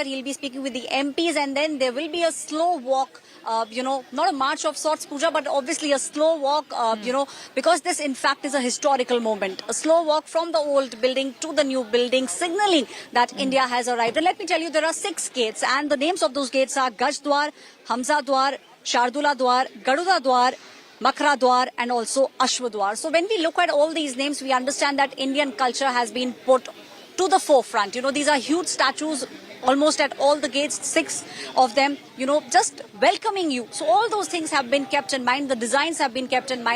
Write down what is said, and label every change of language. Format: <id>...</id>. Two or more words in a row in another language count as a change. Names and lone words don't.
<en>He'll be speaking with the MPs, and then there will be a slow walk, not a march of sorts, Pooja, but obviously a slow walk, because this, in fact, is a historical moment. A slow walk from the old building to the new building, signaling that India has arrived. And let me tell you, there are 6 gates, and the names of those gates are Gaj Dwar, Hamza Dwar, Shardula Dwar, Garuda Dwar, Makra Dwar, and also Ashwa Dwar. So when we look at all these names, we understand that Indian culture has been put to the forefront. These are huge statues almost at all the gates, 6 of them, just welcoming you. So all those things have been kept in mind. The designs have been kept in mind.</en>